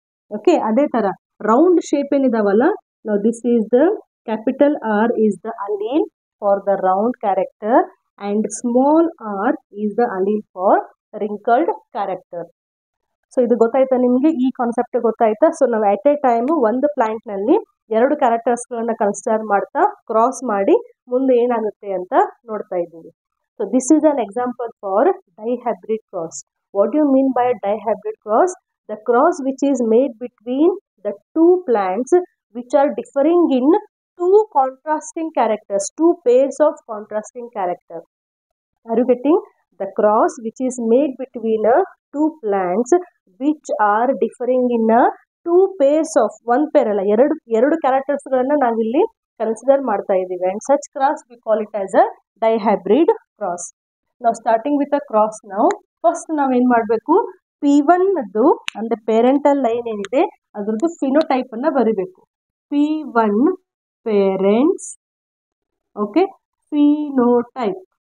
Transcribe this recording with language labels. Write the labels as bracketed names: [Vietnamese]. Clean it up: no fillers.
[Kannada] Okay, ಅದೇ ತರ round shape ಏನಿದಾವಲ್ಲ, ನಾವು [English] This is the capital R is the allele for the round character and small R is the allele for wrinkled character. [Kannada] So ಇದು ಗೊತ್ತಾಯ್ತಾ ನಿಮಗೆ, ಈ concept ಗೊತ್ತಾಯ್ತಾ? So ನಾವು [English] at a time [Kannada] ಒಂದು ಪ್ಲಾಂಟ್ ನಲ್ಲಿ ಎರಡು ಕ್ಯಾರೆಕ್ಟರ್ಸ್ಗಳನ್ನ ಕನ್ಸಿಡರ್ ಮಾಡ್ತಾ ಕ್ರಾಸ್ ಮಾಡಿ ಮುಂದೆ ಏನಾಗುತ್ತೆ ಅಂತ ನೋಡ್ತಾ ಇದ್ದೀವಿ. [English] So this is an example for dihybrid cross. What you mean by dihybrid cross? The cross which is made between the two plants which are differing in two contrasting characters, two pairs of contrasting character. Are you getting? The cross which is made between two plants which are differing in two pairs of, one pair [Kannada] ಅಲ್ಲ, ಎರಡು characters ಗಳನ್ನ ನಾವಿಲ್ಲಿ consider ಮಾಡ್ತಾ ಇದ್ದೀವಿ. [English] And such cross we call it as a dihybrid cross. Now starting with the cross now, first [Kannada] ನಾವೇನ್ ಮಾಡಬೇಕು, P1 ಅಂದ್ರೆ parental line ಏನಿದೆ ಅದ್ರದ್ದು ಫಿನೋಟೈಪ್ ಅನ್ನ ಬರಿಬೇಕು. P1 parents, okay, phenotype.